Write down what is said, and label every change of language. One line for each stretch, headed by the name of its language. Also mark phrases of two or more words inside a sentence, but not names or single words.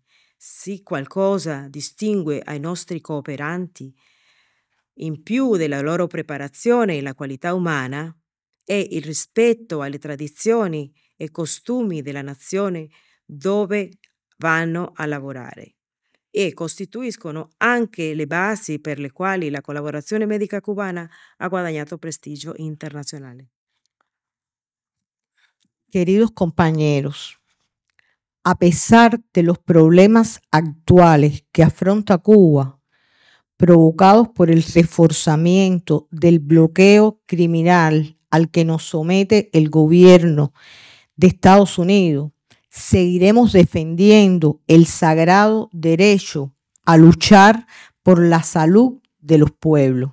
Italian: Se qualcosa distingue ai nostri cooperanti, in più della loro preparazione e la qualità umana, è il rispetto alle tradizioni e costumi della nazione dove vanno a lavorare e costituiscono anche le basi per le quali la collaborazione medica cubana ha guadagnato prestigio internazionale.
Spanish: Queridos compañeros, a pesar de los problemas actuales que afronta Cuba, provocados por el reforzamiento del bloqueo criminal al que nos somete el gobierno de Estados Unidos, seguiremos defendiendo el sagrado derecho a luchar por la salud de los pueblos.